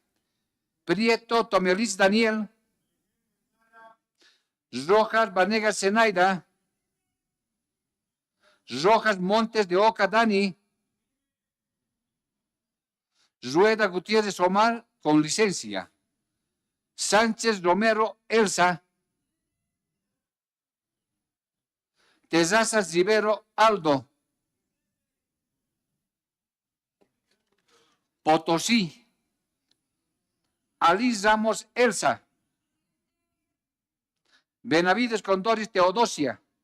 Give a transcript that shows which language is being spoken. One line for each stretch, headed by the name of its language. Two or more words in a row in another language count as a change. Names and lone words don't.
Spanish: Prieto Tomelis Daniel. Rojas Vanegas Zenaida. Rojas Montes de Oca Dani. Rueda Gutiérrez Omar con licencia. Sánchez Romero Elsa. Tezazas Rivero Aldo. Potosí. Alice Ramos Elsa. Benavides Condoris Teodosia.